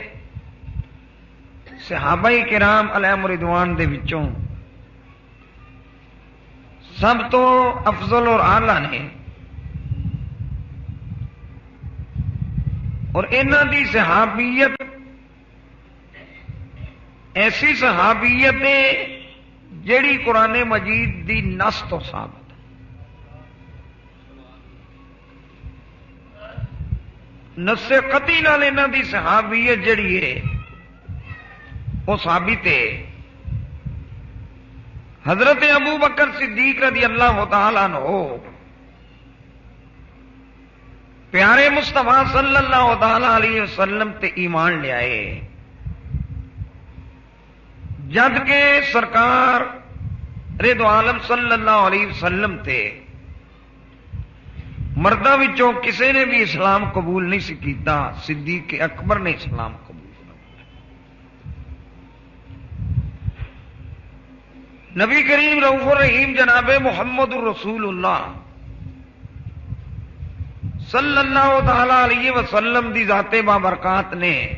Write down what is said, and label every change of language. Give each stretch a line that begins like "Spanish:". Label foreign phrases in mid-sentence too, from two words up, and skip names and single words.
Punjabi: صحابہ کرام
Arabic: علیہم رضوان
Punjabi: دے وچوں سب تو افضل اور اعلی نے اور انہاں دی صحابیت ایسی صحابیت ہے جیڑی قرآن مجید دی نص تو ثابت ہے. نص قطعی نال انہاں دی صحابیت جیڑی ہے وہ ثابت ہے. حضرت ابو بکر صدیق
Arabic: رضی اللہ تعالی عنہ
Punjabi: پیارے مصطفیٰ
Arabic: صلی اللہ تعالی علیہ وسلم
Punjabi: تے ایمان لے آئے جد کے سرکار رضو عالم
Arabic: صلی اللہ علیہ وسلم
Punjabi: تے مردہ وچوں کسے نے بھی اسلام قبول نہیں سی کیتا، صدیق اکبر نے اسلام قبول کیا. نبی کریم رؤوف الرحیم جناب محمد الرسول اللہ
Arabic: صلی اللہ تعالی علیہ وسلم
Punjabi: دی ذات بابرکات نے